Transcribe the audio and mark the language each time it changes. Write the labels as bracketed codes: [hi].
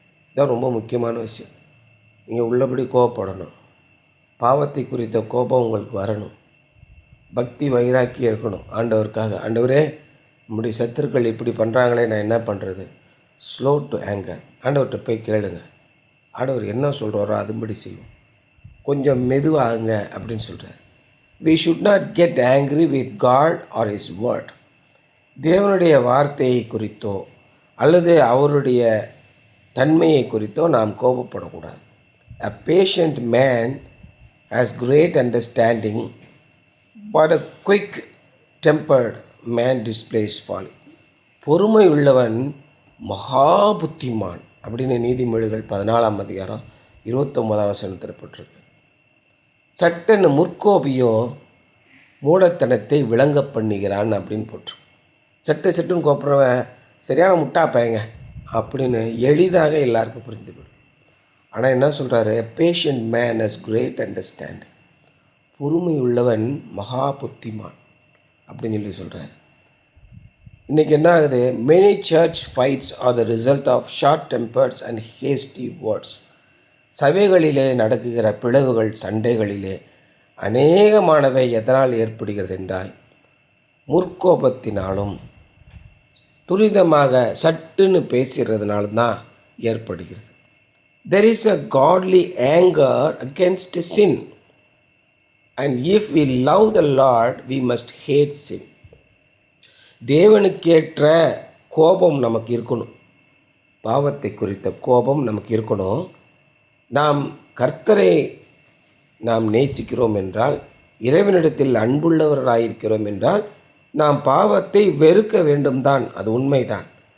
[ta] இதுதான் ரொம்ப முக்கியமான விஷயம். நீங்கள் உள்ளபடி கோவப்படணும், பாவத்தை குறித்த கோபம் உங்களுக்கு வரணும், பக்தி வைராக்கியம் இருக்கணும். ஆண்டவருக்காக, ஆண்டவரே நம்முடைய சத்துருக்கள் இப்படி பண்ணுறாங்களே, நான் என்ன பண்ணுறது? [en] Slow to anger. [ta] ஆண்டவர்கிட்ட போய் கேளுங்க, ஆண்டவர் என்ன சொல்கிறாரோ அதுபடி செய்வோம். கொஞ்சம் மெதுவாகுங்க அப்படின்னு சொல்கிறார். [en] We should not get angry with God or His word. [ta] தேவனுடைய வார்த்தையை குறித்தோ அல்லது அவருடைய தன்மையை குறித்தோ நாம் கோபப்படக்கூடாது. [en] A patient man has great understanding, but a quick-tempered man displays folly. [ta] பொறுமை உள்ளவன் மகா புத்திமான் அப்படின்னு நீதிமொழிகள் 14ஆம் அதிகாரம் 29ஆம் வசனத்தில் போட்டிருக்கு. சட்டென்னு முற்கோபியோ மூடத்தனத்தை விளங்க பண்ணுகிறான் அப்படின்னு போட்டிருக்கு. சட்டுன்னு கோப்புறவன் சரியான முட்டா பையங்க அப்படின்னு எளிதாக எல்லாருக்கும் புரிந்துவிடும். ஆனால் என்ன சொல்கிறாரு, [en] Patient man has great understanding. [ta] பொறுமை உள்ளவன் மகா புத்திமான் அப்படின்னு சொல்லி சொல்கிறார். இன்றைக்கி என்ன ஆகுது, [en] Many church fights are the result of short tempers and hasty words. [ta] சபைகளிலே நடக்குகிற பிளவுகள், சண்டைகளிலே அநேகமானவை எதனால் ஏற்படுகிறது என்றால், முற்கோபத்தினாலும் துரிதமாக சட்டுன்னு பேசுகிறதுனால தான் ஏற்படுகிறது. [en] There is a godly anger against sin, and if we love the Lord, we must hate sin. [ta] தேவனுக்கேற்ற கோபம் நமக்கு இருக்கணும், பாவத்தை குறித்த கோபம் நமக்கு இருக்கணும். நாம் கர்த்தரை நாம் நேசிக்கிறோம் என்றால், இறைவனிடத்தில் அன்புள்ளவராயிருக்கிறோம் என்றால், நாம் பாவத்தை வெறுக்க வேண்டும் தான், அது உண்மைதான்.